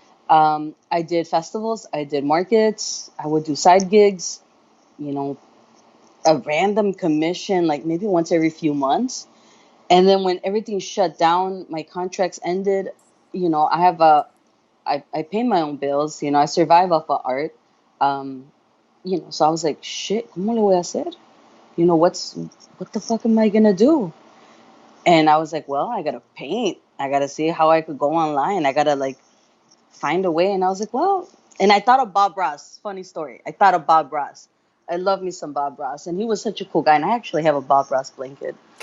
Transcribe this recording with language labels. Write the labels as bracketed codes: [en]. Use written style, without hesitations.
[en] I did festivals, I did markets, I would do side gigs, you know, a random commission, like maybe once every few months. And then when everything shut down, my contracts ended. I have I pay my own bills. I survive off of art. Um, so I was like, shit, [es] ¿cómo le voy a hacer? [en] What the fuck am I gonna do? And I was like, well, I gotta paint. I gotta see how I could go online. I gotta like find a way. And I was like, well, and I thought of Bob Ross. Funny story. I thought of Bob Ross. I love me some Bob Ross, and he was such a cool guy. And I actually have a Bob Ross blanket.